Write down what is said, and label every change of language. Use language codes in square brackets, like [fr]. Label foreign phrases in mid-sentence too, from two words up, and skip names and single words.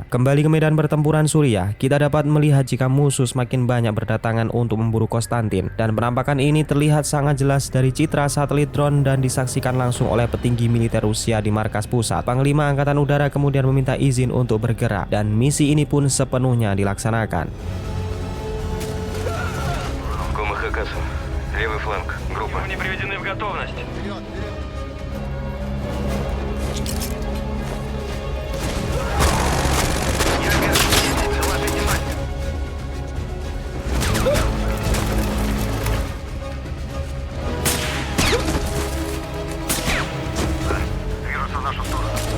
[id] Kembali ke medan pertempuran Suriah, kita dapat melihat jika musuh semakin banyak berdatangan untuk memburu Konstantin, dan penampakan ini terlihat sangat jelas dari citra satelit drone dan disaksikan langsung oleh petinggi militer Rusia di markas pusat. Panglima Angkatan Udara kemudian meminta izin untuk bergerak, dan misi ini pun sepenuhnya dilaksanakan. [ru] Левый фланг. Группа. Они приведены в готовность. Вперед, вперед! Заложите мастер. Движутся в нашу сторону.